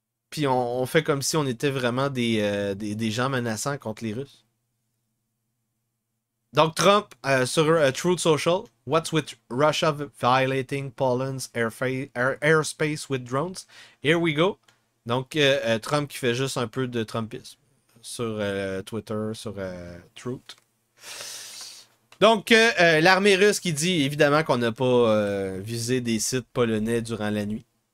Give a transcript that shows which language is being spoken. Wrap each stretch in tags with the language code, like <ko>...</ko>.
<fr>Puis on fait comme si on était vraiment des gens menaçants contre les Russes. Donc Trump, sur Truth Social,</fr> <en>what's with Russia violating Poland's airspace with drones? Here we go.</en> <fr>Donc Trump qui fait juste un peu de Trumpisme sur Twitter, sur Truth. Donc l'armée russe qui dit évidemment qu'on n'a pas visé des sites polonais durant la nuit.</fr>